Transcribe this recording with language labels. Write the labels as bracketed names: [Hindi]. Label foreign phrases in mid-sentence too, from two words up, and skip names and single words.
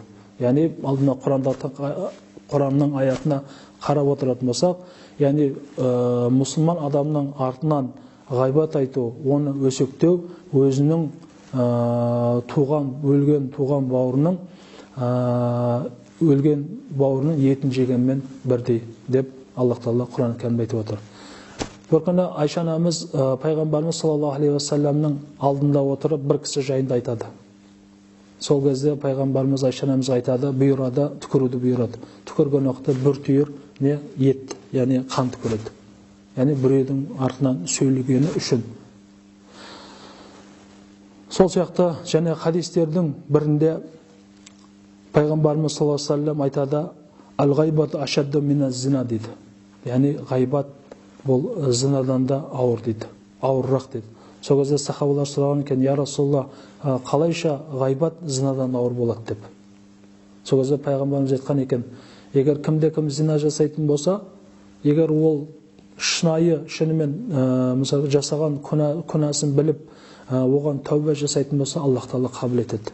[Kazakh] Яғни алдына Құранның аятына қарап отыратын болсақ, яғни мұсылман адамның артынан ғайбат айту, оны өсектеу, өзінің өлген бауырының етін жегенмен бірдей деп Аллах Тағала Құран Кәрімде айтып отыр. Бір күні Айша анамыз пайғамбарымыз [Arabic] صلى الله عليه وسلم [Kazakh] алдында отырып бір кісі жайында айтады. Сол кезде пайғамбарымыз Айша анамыз айтады, бұйырады, түкіруді бұйырады. Түкірген уақытта бір түйір ет, яғни қан түкіреді. Яғни біреудің артынан сөйлегені үшін. Сол сияқты және хадистердің бірінде пайғамбарымыз [Arabic] صلى الله عليه وسلم [Kazakh] айтады: [Arabic] "الغيبة أشد من الزنا" [Kazakh] дейді. Яғни ғайбат бұл зинадан да ауыр дейді, ауырырақ дейді. Сол кезде сахабалар сұраған екен: [Arabic] "يا رسول الله, [Kazakh] қалайша ғайбат зинадан ауыр болады?" деп. Сол кезде пайғамбарымыз айтқан екен: "Егер кімде-кім зина жасайтын болса, егер ол шынымен мысалы жасаған күнәсін біліп, оған тәубе жасайтын болса, Аллах Тағала қабыл етеді."